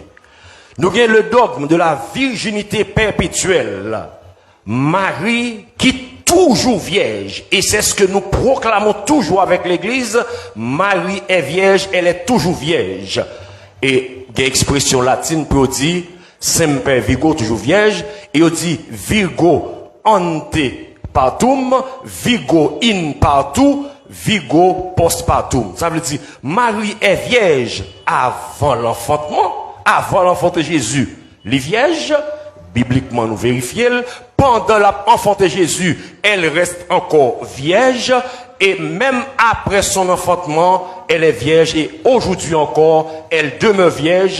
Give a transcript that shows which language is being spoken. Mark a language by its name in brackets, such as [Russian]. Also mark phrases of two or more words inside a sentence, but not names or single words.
[French] Nous avons le dogme de la virginité perpétuelle. Marie qui toujours vierge, et c'est ce que nous proclamons toujours avec l'église. Marie est vierge, elle est toujours vierge. Et il y a une expression latine pour dire [Latin] semper Virgo, [French] toujours vierge, et on dit [Latin] Virgo ante partum, Virgo in partout, Virgo post partum. [French] Ça veut dire Marie est vierge avant l'enfantement, avant l'enfant de Jésus. Les vierges, bibliquement nous vérifions, pendant l'enfant de Jésus, elle reste encore vierge, et même après son enfantement, elle est vierge, et aujourd'hui encore, elle demeure vierge.